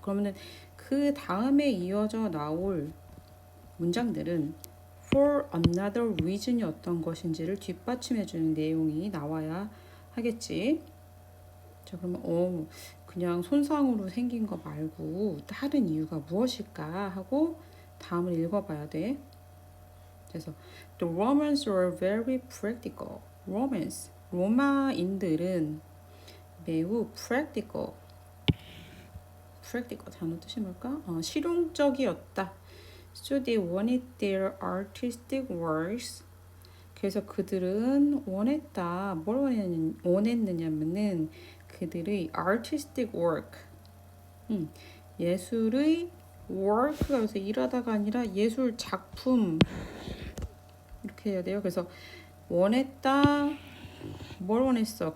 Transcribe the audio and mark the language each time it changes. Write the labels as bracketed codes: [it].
[ko] 그러면은 그 다음에 이어져 나올 문장들은 [en] for another reason [ko] 이 어떤 것인지를 뒷받침해주는 내용이 나와야 하겠지. 자, 그러면 그냥 손상으로 생긴 거 말고 다른 이유가 무엇일까 하고 다음을 읽어봐야 돼. 그래서 [en] The Romans were very practical. [ko] Romans, 로마인들은 매우 practical 단어 뜻이 뭘까? 실용적이었다. [en] So they wanted their artistic works. [ko] 그래서 그들은 원했다. 뭘 원했느냐면은 그들의 [en] artistic work. [ko] 예술의 work가 여기서 일하다가 아니라 예술 작품 이렇게 해야 돼요. 그래서 원했다. 뭘 원했어?